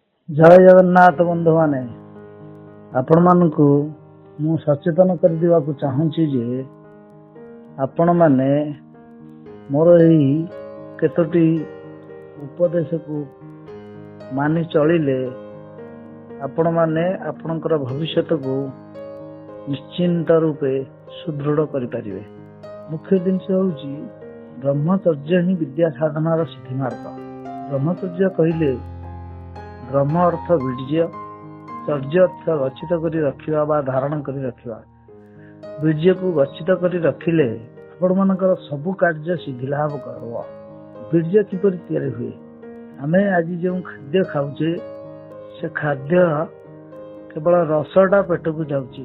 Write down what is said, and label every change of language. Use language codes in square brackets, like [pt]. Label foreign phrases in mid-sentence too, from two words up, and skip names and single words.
[or] ଜୟ ଜଗନ୍ନାଥ ବନ୍ଧୁ ମାନେ ଆପଣ ମାନଙ୍କୁ ମୁଁ ସଚେତନ କର ଦିବାକୁ ଚାହୁଁଛି ଯେ ଆପଣ ମାନେ ମୋର ଏହି କେତୋଟି ଉପଦେଶ କୁ ମାନି ଚଳିଲେ ଆପଣ ମାନେ ଆପଣଙ୍କର ଭବିଷ୍ୟତ କୁ ନିଶ୍ଚିନ୍ତ ରୂପେ ସୁଦୃଢ଼ କରି ପାରିବେ। ମୁଖ୍ୟ ଜିନିଷ ହେଉଛି ବ୍ରହ୍ମଚର୍ଯ୍ୟ ହିଁ ବିଦ୍ୟା ସାଧନାର ସିଦ୍ଧି ମାର୍ଗ। ବ୍ରହ୍ମଚର୍ଯ୍ୟ କହିଲେ ବ୍ରହ୍ମ ଅର୍ଥ ବୀର୍ଯ୍ୟ, ଚର୍ଯ୍ୟ ଅର୍ଥ ଗଚ୍ଛିତ କରି ରଖିବା ବା ଧାରଣ କରି ରଖିବା। ବୀର୍ଯ୍ୟ କୁ ଗଚ୍ଛିତ କରି ରଖିଲେ ଆପଣ ମାନଙ୍କର ସବୁ କାର୍ଯ୍ୟ ସିଦ୍ଧି ଲାଭ କରିବ। ବୀର୍ଯ୍ୟ କିପରି ତିଆରି ହୁଏ? ଆମେ ଆଜି ଯେଉଁ ଖାଦ୍ୟ ଖାଉଛେ ସେ ଖାଦ୍ୟ କେବଳ ରସଟା ପେଟ କୁ ଯାଉଛି।